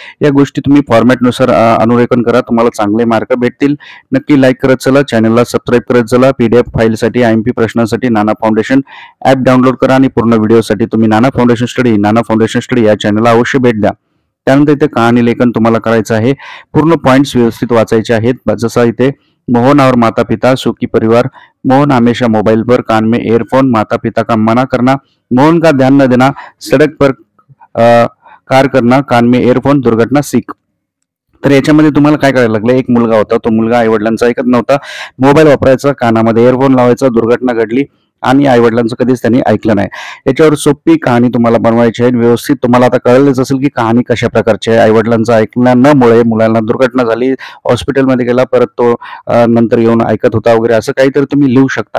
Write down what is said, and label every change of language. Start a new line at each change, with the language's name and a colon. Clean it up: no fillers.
Marathi: या गोष्टी तुम्ही फॉर्मॅटनुसार अनुरेखन करा, तुम्हाला चांगले मार्क भेटतील. नक्की लाईक करत चला, चॅनलला सबस्क्राईब करत चला. PDF फाईलसाठी, IMP प्रश्नांसाठी नाना फाउंडेशन ॲप डाउनलोड करा आणि पूर्ण व्हिडिओसाठी तुम्ही नाना फाउंडेशन स्टडी या चॅनलला अवश्य भेट द्या. त्यानंतर इथे कहाणी लेखन तुम्हाला करायचं आहे. पूर्ण पॉइंट्स व्यवस्थित वाचायचे आहेत. जसं इथे,
Hindi: मोहन और माता पिता सुखी परिवार, मोहन हमेशा मोबाइल पर, कान में ईयरफोन, माता पिता का मना करना, मोहन का ध्यान न देना, सड़क पर कार करना, कान में ईयरफोन, दुर्घटना सीख.
Marathi: तर याच्यामध्ये तुम्हाला काय करायला लागलं, एक मुलगा होता, तो मुलगा आईवडिलांचा ऐकत नव्हता, मोबाईल वापरायचा, कानामध्ये इयरफोन लावायचा, दुर्घटना घडली आणि आईवडिलांचं कधीच त्यांनी ऐकलं नाही. याच्यावर सोपी कहाणी तुम्हाला बनवायची आहे. व्यवस्थित तुम्हाला आता कळलंच असेल की कहाणी कशा प्रकारची आहे. आईवडिलांचं ऐकण्यामुळे मुलांना दुर्घटना झाली, हॉस्पिटलमध्ये गेला, परत तो नंतर येऊन ऐकत होता वगैरे, असं काहीतरी तुम्ही लिहू शकता.